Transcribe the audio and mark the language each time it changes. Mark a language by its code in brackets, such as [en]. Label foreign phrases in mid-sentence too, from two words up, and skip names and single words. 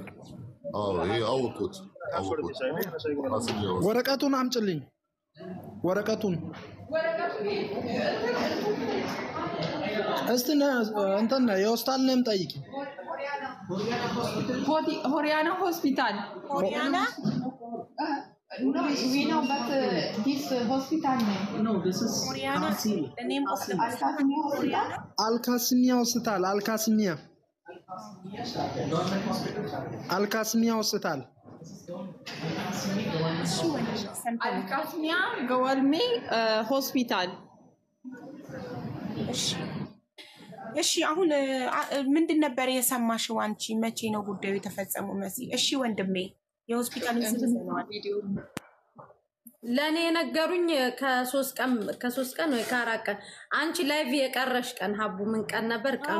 [am] ይሄ አውቁት ወረቀቱን አምጪልኝ ወረቀቱን እስቲ እንትን የሆስፒታል ነም ጠይቂ ሆሪያና ሆስፒታል ሆሪያና [en] No, we know, but this hospital name. No, this is Oriana. The name of the hospital. Al-Qasimiya Hospital. Al-Qasimiya. Al-Qasimiya Hospital. Al-Qasimiya Gawalmi Hospital. [am] እሺ አሁን ምንድን ነበር የሰማሽው አንቺ መቼ ነው ጉዳዩ የተፈጸመው መሲ እሺ ወንድሜ የሆስፒታል ቪዲዮ ለኔ ነገሩኝ ከሶስት ቀን ወይ ከአራት ቀን አንቺ ላይቭ የቀረሽ ቀን ሀቡ ምን ቀን ነበር ቀኑ